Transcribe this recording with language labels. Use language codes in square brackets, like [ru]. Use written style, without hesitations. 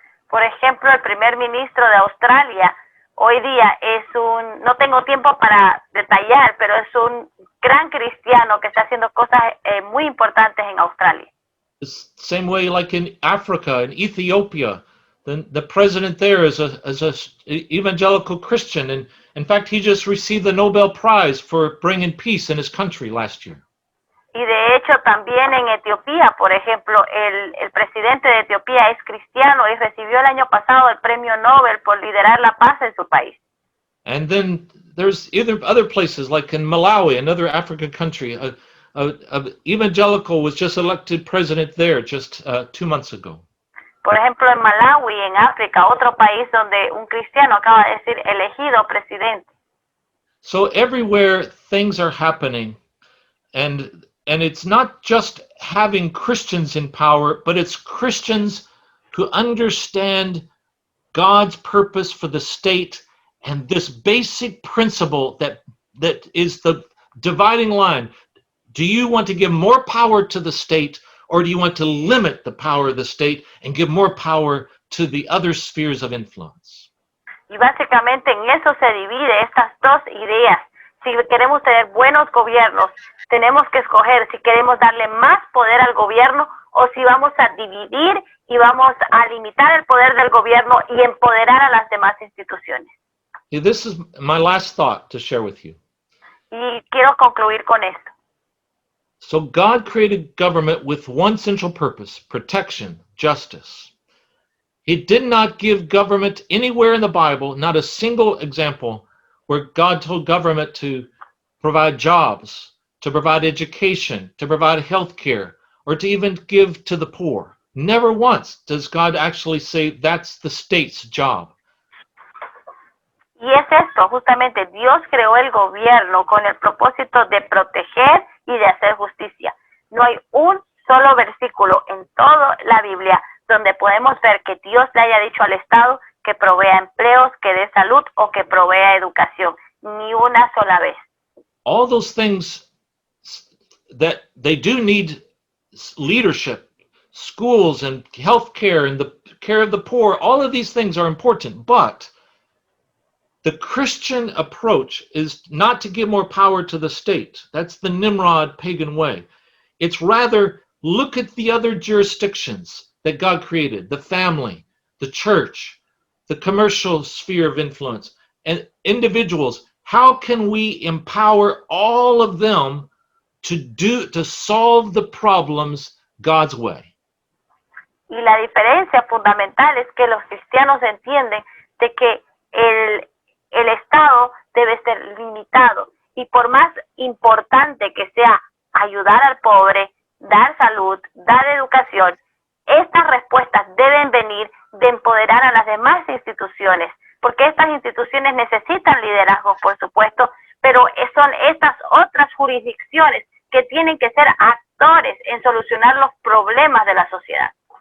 [es] Por ejemplo, el primer ministro de Australia hoy día no tengo tiempo para detallar, pero es un gran cristiano que está haciendo cosas muy importantes en Australia. [en] The same way like in Africa, in Ethiopia, the president there is a evangelical Christian, and in fact he just received the Nobel Prize for bringing peace in his country last year. [es] Y de hecho también en Etiopía, por ejemplo, el presidente de Etiopía es cristiano y recibió el año pasado el premio Nobel por liderar la paz en su país. [en] And then there's other places like in Malawi, another African country, a evangelical was just elected president there just 2 months ago. [es] Por ejemplo, en Malawi, en África, otro país donde un cristiano acaba de ser elegido presidente. [en] So everywhere things are happening, and it's not just having Christians in power, but it's Christians who understand God's purpose for the state and this basic principle that is the dividing line. Do you want to give more power to the state, or do you want to limit the power of the state and give more power to the other spheres of influence? [es] Y básicamente en eso se divide estas dos ideas. Si queremos tener buenos gobiernos, tenemos que escoger si queremos darle más poder al gobierno o si vamos a dividir y vamos a limitar el poder del gobierno y empoderar a las demás instituciones. [en] This is my last thought to share with you. [es] Y quiero concluir con esto. [en] So God created government with one central purpose: protection, justice. He did not give government anywhere in the Bible, not a single example, where God told government to provide jobs, to provide education, to provide health care, or to even give to the poor. Never once does God actually say that's the state's job. [es] Y es esto, justamente, Dios creó el gobierno con el propósito de proteger y de hacer justicia. No hay un solo versículo en toda la Biblia donde podemos ver que Dios le haya dicho al Estado que provea empleos, que dé salud o que provea educación. Ni una sola vez. [en] All those things that they do need leadership, schools and health care and the care of the poor, all of these things are important, but the Christian approach is not to give more power to the state. That's the Nimrod pagan way. It's rather look at the other jurisdictions that God created, the family, the church, the commercial sphere of influence, and individuals. How can we empower all of them to solve the problems God's way? [es] Y la diferencia fundamental es que los cristianos entienden de que el Estado debe ser limitado, y por más importante que sea ayudar al pobre, dar salud, dar educación, estas respuestas deben venir de empoderar a las demás instituciones, porque estas instituciones necesitan liderazgo, por supuesto, pero son estas otras jurisdicciones que tienen que ser actores en solucionar los problemas de la sociedad.